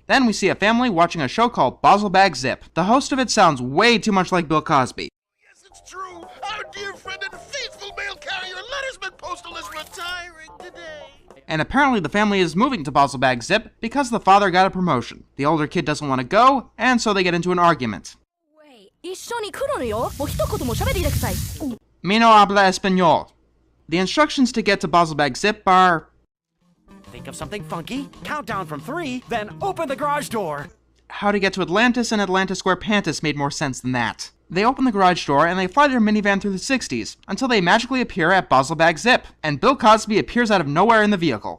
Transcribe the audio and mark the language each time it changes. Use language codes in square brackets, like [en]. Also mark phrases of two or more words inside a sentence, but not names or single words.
[en] Then we see a family watching a show called Bag Zip. The host of it sounds way too much like Bill Cosby. Yes, it's true. Our dear friend and faithful mail carrier Lettersman Postal is retiring today. And apparently the family is moving to Bag Zip because the father got a promotion. The older kid doesn't want to go, and so they get into an argument. Wait, [ja] 一緒に来るのよ。もう一言も喋っていてください。 [es] Mi no habla español. [en] The instructions to get to Bag Zip are... Think of something funky, count down from 3, then open the garage door. How to get to Atlantis and Atlantis Square Pantis made more sense than that. They open the garage door and they fly their minivan through the 60s, until they magically appear at Bag Zip, and Bill Cosby appears out of nowhere in the vehicle.